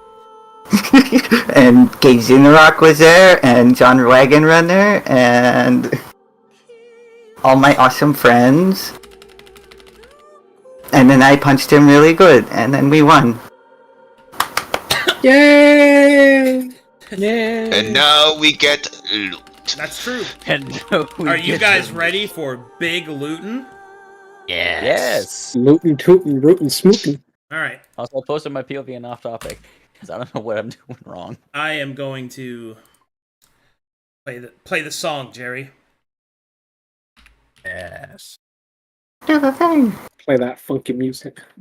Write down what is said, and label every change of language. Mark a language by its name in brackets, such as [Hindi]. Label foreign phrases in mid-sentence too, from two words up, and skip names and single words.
[English] And Gay Zinrock was there, and John Wagon Runner, and all my awesome friends. And then I punched him really good, and then we won. Yay! Yay! And now we get loot. That's true. And Are you guys ready for big lootin'? Yes. Lootin', tootin', rootin', smootin'. All right. Also, I posted my POV and off topic because I don't know what I'm doing wrong. I am going to play the song, Jerry. Yes. Do the thing. Play that funky music.